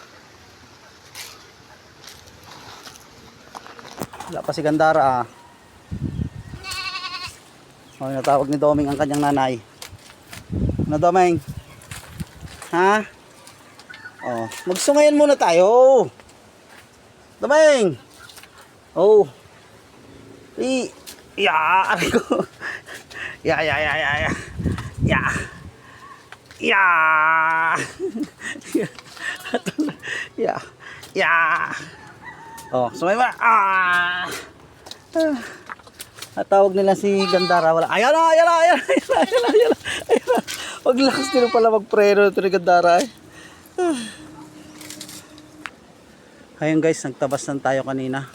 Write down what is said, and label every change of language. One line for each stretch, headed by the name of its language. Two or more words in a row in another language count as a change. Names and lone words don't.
Filipino: Wala pa si Gandara ah. Oh, natawag ni Domeng ang kanyang nanay. Ano Domeng? Ha? Oh, magsungayan muna tayo. Domeng. Oh. Ya, ko. Ya. Ya. Ya. Ya. Oh, sumay ba? Ah. Natawag nila si Gandara, wala. Ayan na. Wag lakas din pala magpreno ito ni Gandara eh. Ayun guys, nagtabas lang tayo kanina.